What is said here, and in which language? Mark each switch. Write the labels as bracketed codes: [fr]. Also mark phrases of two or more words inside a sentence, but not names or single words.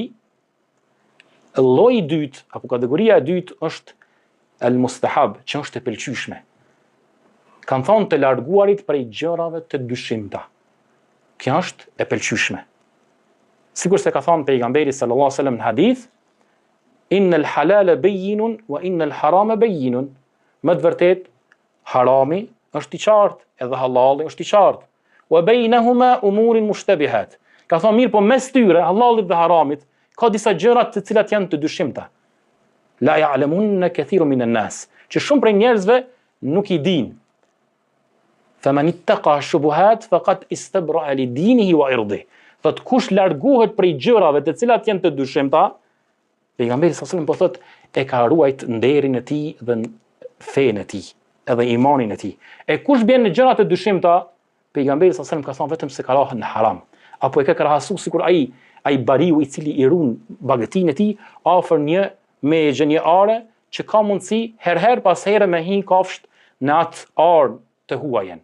[sq] Lloji i dytë apo kategoria e dytë është el-mustahab, që është e pëlqyeshme. Kanë thonë të larguarit prej gjërave të dyshimta. Kjo është e pëlqyeshme. Sikur se ka thonë pejgamberi [ar] صلى الله عليه وسلم [sq] në hadith: [ar] "إن الحلال بين وإن الحرام بين." [sq] Më të vërtet, harami është i qartë, edhe halali është i qartë. [ar] "وبينهما أمور مشتبهات." [sq] Ka thonë mirë, po mes tyre, halalit dhe haramit, ka disa gjëra të cilat janë të dyshimta. [ar] لا يعلمهن كثير من الناس. [sq] Që shumë prej njerëzve nuk i dinë. [ar] فمن اتقى الشبهات فقد استبرأ لدينه وعرضه. [sq] Thot kush largohet prej gjërave të cilat janë të dyshimta, pejgamberi [ar] صلى الله عليه وسلم [sq] po thot e ka ruajt nderin e tij dhe fenë e tij, edhe imanin e tij. E kush bën në gjëra të dyshimta, pejgamberi [ar] صلى الله عليه وسلم [sq] ka thënë vetëm se ka rahën në haram, apo e ka krahasu sikur ai bariu i cili i ruan bagëtinë e tij afër një mexhe, një are që ka mundësi herë pas here me hi kafsht në atë ardh të huajen.